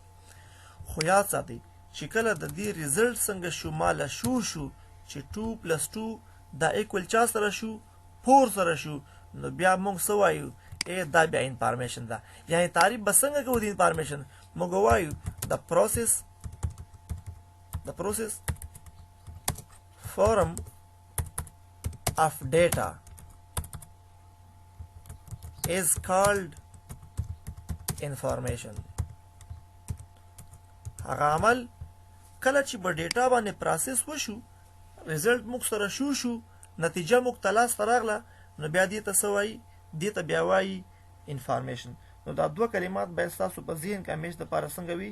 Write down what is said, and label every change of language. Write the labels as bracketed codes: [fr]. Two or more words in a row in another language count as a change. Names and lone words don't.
[ps] خو یاد ساتئ چې کله د دې ریزلټ څنګه شو ماله شو چې 2 + 2 دا ایکول چا سره شو 4 سره شو، نو بیا موږ څه وایو دا بیا انفارمیشن ده. یعنی تعریف به څنګه کوو د انفارمیشن؟ موږ وایو د [en] پروسس form of data is called information. [ps] هغه عمل کله چې په ډیټا باندې پروسس وشو، ریزلټ موږ سره شو نتیجه موږ ته لاس ته راغله، نو بیا دې ته څه وایي؟ دې ته بیا وایي انفارمیشن. نو دا دوه کلمات باید ستاسو په ذهن کې همیش دپاره څنګه وي؟